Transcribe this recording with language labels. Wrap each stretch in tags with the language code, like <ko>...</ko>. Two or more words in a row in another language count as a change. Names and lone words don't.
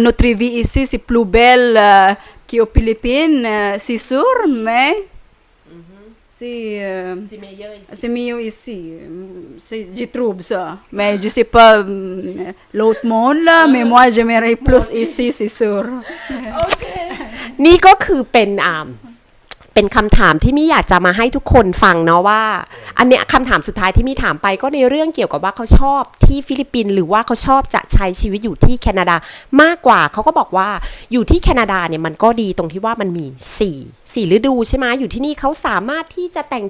<fr>Notre vie ici, c'est plus belle qu'aux Philippines, c'est sûr, mais c'est mieux ici. Je trouve ça. Mais je sais pas l'autre monde là, mais moi j'aimerais plus ici, c'est sûr.</fr> <th>นี่ก็คือเป็นคำถามที่มี่อยากจะมาให้ทุกคนฟังเนาะว่าอันเนี้ยคำถามสุดท้ายที่มี่ถามไปก็ในเรื่องเกี่ยวกับว่าเขาชอบที่ฟิลิปปินส์หรือว่าเขาชอบจะใช้ชีวิตอยู่ ที่แคนาดามากกว่าเขาก็บอกว่าอยู่ที่แคนาดาเนี่ยมันก็ดีตรงที่ว่ามันมี4ฤดูใช่ไหมอยู่ที่นี่เขาสามารถที่จะแต่ง</th>